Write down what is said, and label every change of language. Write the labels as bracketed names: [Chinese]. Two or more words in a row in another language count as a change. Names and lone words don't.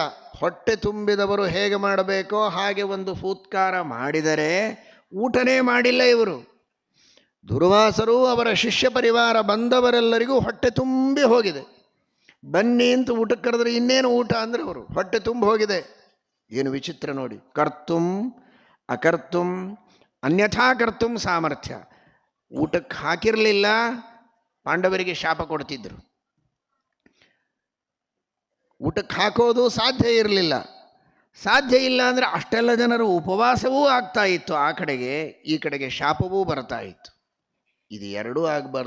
[Kannada] ಹೊಟ್ಟೆ ತುಂಬಿದವರು ಹೇಗೆ ಮಾಡಬೇಕೋ ಹಾಗೆ ಒಂದು ಫೂತ್ಕಾರ ಮಾಡಿದರೆ ಊಟನೇ ಮಾಡಿಲ್ಲ ಇವರು. ದುರ್ವಾಸರು ಅವರ ಶಿಷ್ಯ ಪರಿವಾರ ಬಂದವರೆಲ್ಲರಿಗೂ ಹೊಟ್ಟೆ ತುಂಬಿ ಹೋಗಿದೆ. ಬನ್ನಿ ಅಂತ ಊಟಕ್ಕೆ ಕರೆದ್ರೆ ಇನ್ನೇನು ಊಟ ಅಂದರೆ ಅವರು ಹೊಟ್ಟೆ ತುಂಬ ಹೋಗಿದೆ. ಏನು ವಿಚಿತ್ರ ನೋಡಿ. [Sanskrit] ಕರ್ತುಂ ಅಕರ್ತುಂ ಅನ್ಯಥಾ ಕರ್ತುಂ ಸಾಮರ್ಥ್ಯ. [Kannada] ಊಟಕ್ಕೆ ಹಾಕಿರಲಿಲ್ಲ, ಪಾಂಡವರಿಗೆ ಶಾಪ ಕೊಡ್ತಿದ್ರು. ಊಟಕ್ಕೆ ಹಾಕೋದು ಸಾಧ್ಯ ಇರಲಿಲ್ಲ. ಸಾಧ್ಯ ಇಲ್ಲ ಅಂದರೆ ಅಷ್ಟೆಲ್ಲ ಜನರು ಉಪವಾಸವೂ ಆಗ್ತಾ ಇತ್ತು. ಆ ಕಡೆಗೆ ಈ ಕಡೆಗೆ ಶಾಪವೂ ಬರ್ತಾ ಇತ್ತು. ಇದು ಎರಡೂ ಆಗಬಾರ್ದು.